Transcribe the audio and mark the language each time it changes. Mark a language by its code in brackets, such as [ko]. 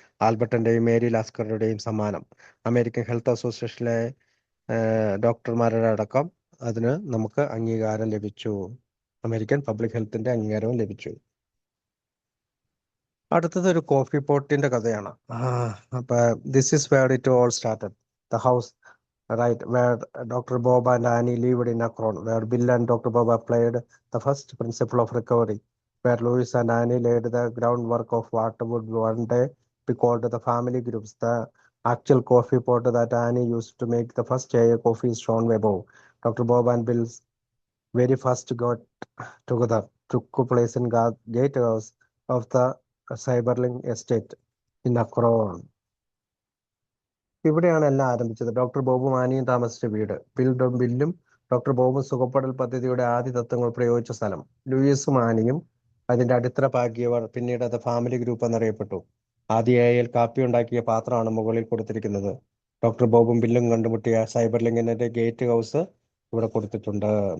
[ml] ആൽബർട്ടിന്റെയും Mary ലാസ്കറുടെയും സമ്മാനം. American health അസോസിയേഷനിലെ ഡോക്ടർമാരുടെ അടക്കം അതിന് നമുക്ക് അംഗീകാരം ലഭിച്ചു. അമേരിക്കൻ പബ്ലിക് ഹെൽത്തിന്റെ അംഗീകാരവും ലഭിച്ചു. അടുത്തത് ഒരു കോഫി പോട്ടിന്റെ കഥയാണ്. അപ്പൊ [en] This is where it all started. The house right where Dr. Bob and Annie lived in Akron, where Bill and Dr. Bob applied the first principle of recovery, where Louis and Annie laid the groundwork of what would one day be called the family groups. The actual coffee pot that Annie used to make the first AA coffee is shown above. Dr. Bob and Bill's very first got together took place in gatehouse of the Cyberling estate in Akron. [ml] ഇവിടെയാണ് എല്ലാം ആരംഭിച്ചത്. Doctor Bob മാനിയും താമസിച്ച വീട്, ബില്ലും doctor ബോബും സുഖപ്പെടൽ പദ്ധതിയുടെ ആദ്യ തത്വങ്ങൾ പ്രയോഗിച്ച സ്ഥലം, ലൂയിസ് മാനിയും അതിന്റെ അടിത്തറ പാകിയവർ, പിന്നീട് അത് ഫാമിലി ഗ്രൂപ്പ് എന്നറിയപ്പെട്ടു. ആദ്യ കാപ്പി ഉണ്ടാക്കിയ പാത്രമാണ് മുകളിൽ കൊടുത്തിരിക്കുന്നത്. ഡോക്ടർ ബോബും ബില്ലും കണ്ടുമുട്ടിയ സൈബർ ലിങ്കിന്റെ ഗേറ്റ് ഹൗസ് ഇവിടെ കൊടുത്തിട്ടുണ്ട്.